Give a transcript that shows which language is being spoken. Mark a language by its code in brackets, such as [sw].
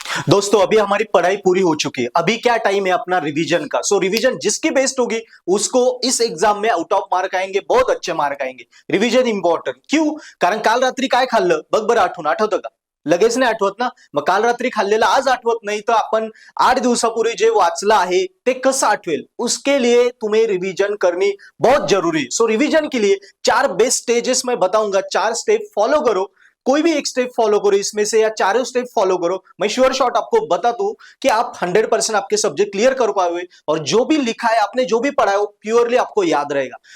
[hi] दोस्तों अभी हमारी पढ़ाई पूरी हो चुकी है। अभी क्या टाइम है अपना रिवीजन का। रिवीजन जिसकी बेस्ट होगी उसको इस एग्जाम में आउट ऑफ मार्क आएंगे, बहुत अच्छे मार्क आएंगे। रिवीजन इंपॉर्टंट क्यों? [mr] कारण काल रात्री काय खाल्लं बघ बरं, आठवतं का? लगेच नाही आठवत ना? मग काल रात्री खाल्लेलं आज आठवत नाही तर आपण 8 दिवसापूर्वी जे वाचलं आहे ते कसं आठवेल? [hi] उसके लिए तुम्हें रिवीजन करनी बहुत जरूरी है। रिवीजन के लिए 4 बेस्ट स्टेजेस मैं बताऊंगा, 4 स्टेप फॉलो करो। कोई भी एक स्टेप फॉलो करो इसमें से या चारों स्टेप फॉलो करो। मैं श्योर शॉट आपको बता दूं कि आप 100% आपके सब्जेक्ट क्लियर कर पाओगे और जो भी लिखा है आपने, जो भी पढ़ा है वो प्योरली आपको याद रहेगा।